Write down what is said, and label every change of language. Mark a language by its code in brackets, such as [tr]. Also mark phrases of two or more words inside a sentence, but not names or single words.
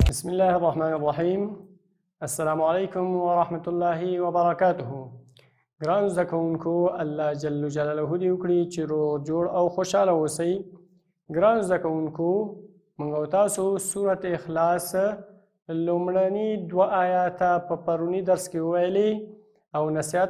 [ar] الله الرحمن الرحیم. السلام علیکم و رحمت الله و برکاته. [ps] ګرانو زده کوونکو، الله جل جلاله دې وکړي چې روغ جوړ او خوشحاله اوسئ. ګرانو زده کوونکو، موږ او تاسو سورت اخلاص لومړني 2 آیاته په پروني درس کې وویلي او نصیحت